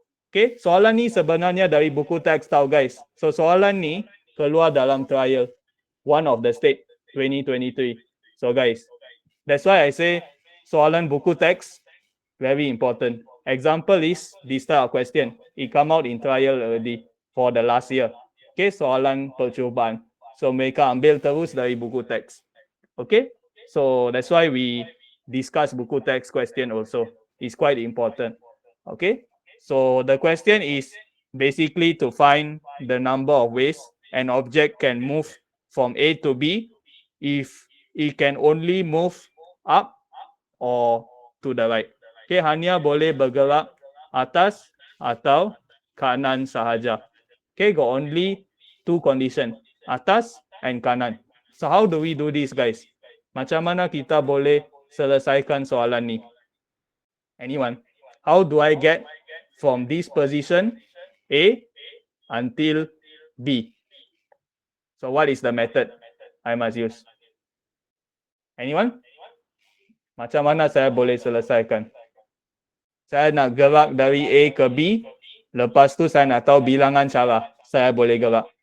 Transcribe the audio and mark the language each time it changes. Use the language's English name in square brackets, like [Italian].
[Malay] Okay, soalan ni sebenarnya dari buku teks tau guys. So soalan ni keluar dalam [English] trial one of the state [Malay] 2023. [English] So guys, that's why I say [Malay] soalan buku teks [English] very important. Example is this type of question. It come out in trial already for the last year. [Malay] Okay, soalan percubaan. So mereka ambil terus dari buku teks. [English] Okay, so that's why we discuss buku teks question also. It's quite important. Okay, so the question is basically to find the number of ways an object can move from A to B if it can only move up or to the right. [Malay] Okay, hanya boleh bergerak atas atau kanan sahaja. [English] Okay, got only two conditions, atas and kanan. So how do we do this, guys? [Malay] Macam mana kita boleh selesaikan soalan ni? [English] Anyone? How do I get from this position A until B? So what is the method I must use? Anyone? [Malay] Macam mana saya boleh selesaikan? Saya nak gerak dari A ke B, lepas tu saya nak tahu bilangan cara saya boleh gerak.